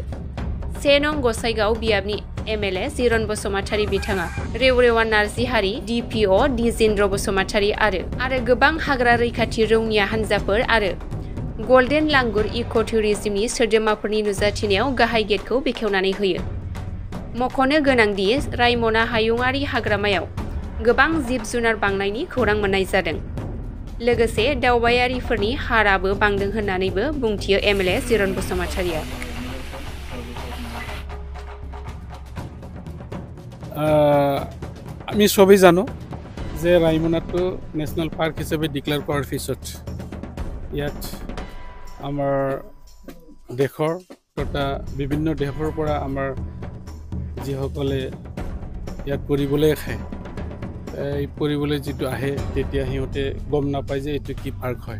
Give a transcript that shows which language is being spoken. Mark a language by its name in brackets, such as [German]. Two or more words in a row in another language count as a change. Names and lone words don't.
[Bodo] 1 नं गसाइगाव बियाबनि एमएलए जिरन बसुमतारी बिथाङा रेवरेवा नार्जिहारि डिपिअ दिजेन्द्र बसुमतारी आरो गोबां हाग्रा रैखाथि रौनिया हान्जाफोर आरो गल्डेन लांगुर इक' टुरिज्मनि सोद्रोमाफोरनि नुजाथिनायाव गाहाय गेटखौ बेखेवनानै होयो। मख'नो गोनांदि रायमना हायुङारि हाग्रामायाव गोबां जिब-जुनार बांनायनि खौरां मोन्नाय जादों। लोगोसे दावबायारिफोरनि हाराबो बांदों होन्नानैबो बुंथियो एमएलए जिरन बसुमतारीया। [Assamese] আমি সবেই জানো যে ৰাইমনাটো [English] national park [Assamese] হিচাপে ডিক্লেয়াৰ কৰাৰ পিছত ইয়াত আমাৰ দেশৰ তথা বিভিন্ন দেশৰ পৰা আমাৰ যিসকলে ইয়াত পৰিবলৈ খায় এই পৰিবলৈ যিটো আহে তেতিয়া সিহঁতে গম নাপায় যে এইটো কি পাৰ্ক হয়।